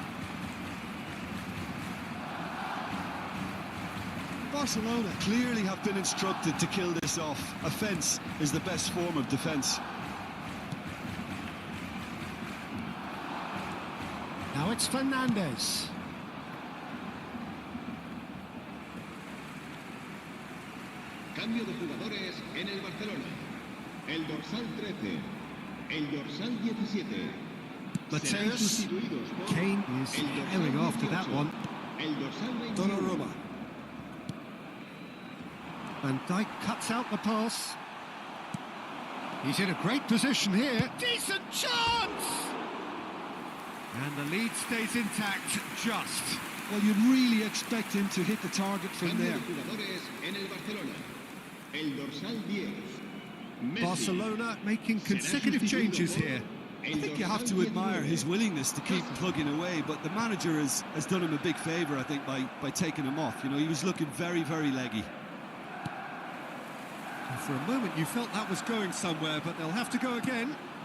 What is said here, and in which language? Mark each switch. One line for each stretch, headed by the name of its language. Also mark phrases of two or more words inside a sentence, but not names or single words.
English: Barcelona clearly have been instructed to kill this off. Offence is the best form of defence. Now it's Fernandes.
Spanish: Cambio de jugadores en el Barcelona. El dorsal 13, el dorsal 17. Mateus.
English: Kane is airing after that one.
Spanish: El dorsal 21. Donnarumma.
English: Van Dijk cuts out the pass. He's in a great position here. Decent chance! And the lead stays intact, just. Well, you'd really expect him to hit the target from
Spanish: Cambio
English: there.
Spanish: de jugadores en el Barcelona. El dorsal 10. Messi.
English: Barcelona making consecutive changes here. I think you have to admire his willingness to keep plugging away, but the manager has done him a big favour, I think, by taking him off. You know, he was looking very, very leggy. And for a moment you felt that was going somewhere, but they'll have to go again.